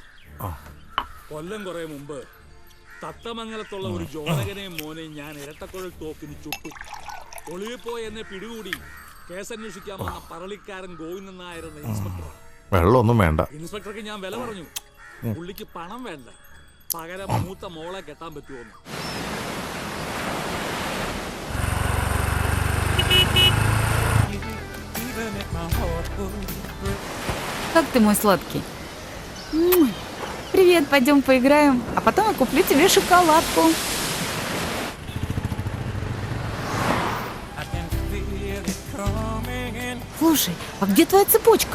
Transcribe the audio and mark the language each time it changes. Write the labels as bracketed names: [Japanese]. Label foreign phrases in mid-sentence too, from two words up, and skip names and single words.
[Malayalam] കൊല്ലം കുറെ മുമ്പ് തത്തമംഗലത്തുള്ള ഒരു ജോലകനെയും മോനെയും ഞാൻ ഇരട്ടക്കുഴൽ തോക്കിന് ചുട്ടു. ഒളിവിൽ പോയി എന്നെ പിടികൂടി കേസന്വേഷിക്കാൻ വന്ന പറളിക്കാരൻ ഗോവിന്ദൻ നായരെന്ന ഇൻസ്പെക്ടർ. വെള്ളമൊന്നും വേണ്ട. ഇൻസ്പെക്ടർക്ക് ഞാൻ വില പറഞ്ഞു. പുള്ളിക്ക് പണം വേണ്ട, പകരം മൂത്ത മോളെ കെട്ടാൻ പറ്റുമോന്ന്. [Russian] Как ты, мой сладкий? Привет, пойдем поиграем, а потом я куплю тебе шоколадку. Слушай, а где твоя цепочка?